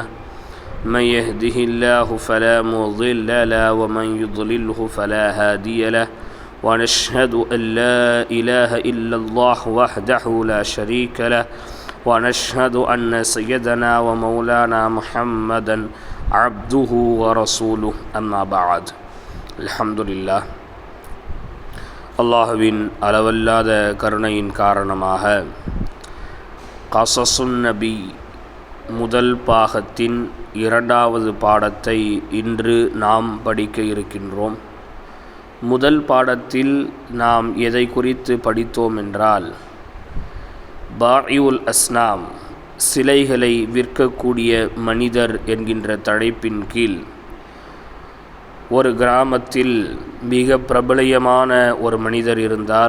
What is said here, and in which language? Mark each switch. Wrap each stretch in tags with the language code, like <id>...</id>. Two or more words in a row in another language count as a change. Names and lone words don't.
<ar>من يهده الله فلا مضل له ومن يضلله فلا هادي له. ونشهد أن لا إله إلا الله وحده لا شريك له. ونشهد أن سيدنا ومولانا محمدا عبده ورسوله. أما بعد. الحمد لله.</ar> <ta>அல்லாஹுவின் அளவல்லாத கருணையின் காரணமாக கஸஸுன் நபி முதல் பாகத்தின் இரண்டாவது பாடத்தை இன்று நாம் படிக்க இருக்கின்றோம். முதல் பாடத்தில் நாம் எதை குறித்து படித்தோம் என்றால்,</ta> <ar>بائع الأصنام,</ar> <ta>சிலைகளை விற்கக்கூடிய மனிதர் என்கின்ற தலைப்பின் கீழ் ஒரு கிராமத்தில் மிக பிரபலமான ஒரு மனிதர் இருந்தார்.</ta>